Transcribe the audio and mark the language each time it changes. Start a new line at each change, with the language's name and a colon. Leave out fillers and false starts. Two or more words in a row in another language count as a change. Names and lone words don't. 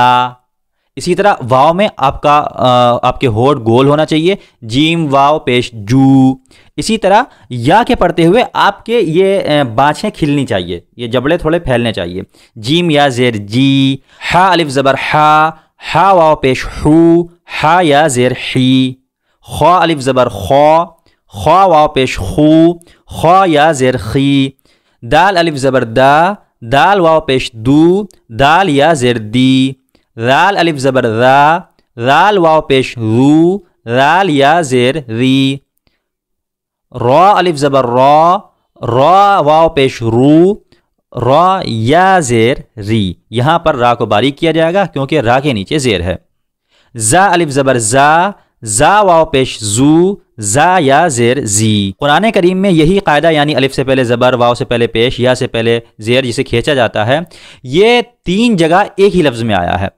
Urdu: اسی طرح واو میں آپ کے ہونٹ گول ہونا چاہیے، جیم واو پیش جو۔ اسی طرح یا کے پڑھتے ہوئے آپ کے یہ بانچیں کھلنی چاہیے، یہ جبڑے تھوڑے پھیلنے چاہیے، جیم یا زیر جی۔ ہا الف زبر ہا، ہا واو پیش ہو، ہا یا زیر حی۔ خوا الف زبر خوا، خوا واو پیش خو، خوا یا زیر خی. دال الف زبر دا، دال واو پیش دو، دال یا زیر دی. ذال الف زبر ذا، ذال واو پیش ذو، ذال یا زیر ری. را الف زبر را، را واو پیش رو، را یا زیر ری. یہاں پر را کو باریک کیا جائے گا کیونکہ را کے نیچے زیر ہے. زا الف زبر زا، زا واو پیش زو، زا یا زیر زی. قرآن کریم میں یہی قاعدہ یعنی الف سے پہلے زبر، واو سے پہلے پیش، یا سے پہلے زیر جسے کھینچا جاتا ہے، یہ 3 جگہ ایک ہی لفظ میں آیا ہے.